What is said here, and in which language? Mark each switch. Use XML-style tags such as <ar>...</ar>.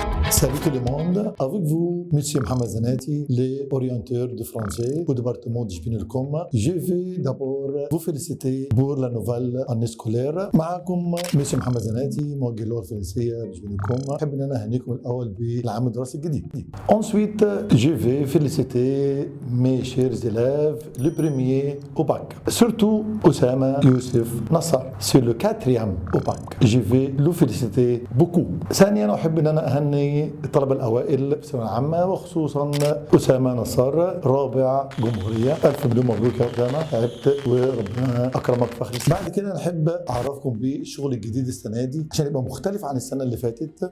<fr>Salut tout le monde, avec vous, Monsieur Mohamed Zanati, l'orienteur de français au département de جبين. Je vais d'abord vous féliciter pour la nouvelle année scolaire.</fr> <ar>معكم Monsieur Mohamed Zanati, موجه اللغة الفرنسية بجبين. أحب أن أنا أهنيكم الأول بالعام الدراسي الجديد.</ar> <fr>Ensuite, je vais féliciter mes chers élèves, le premier au bac. Surtout Oussama Youssef Nassar, c'est le 4e au bac. Je vais le féliciter beaucoup.</fr> <ar>ثانيا أحب أن أنا أهني الطلبة الأوائل في الثانوية العامة وخصوصا أسامة نصار رابع جمهورية. ألف مليون مبروك يا أسامة، تعبت وربنا أكرمك فخر. بعد كده أحب أعرفكم بالشغل الجديد السنة دي عشان يبقى مختلف عن السنة اللي فاتت.</ar>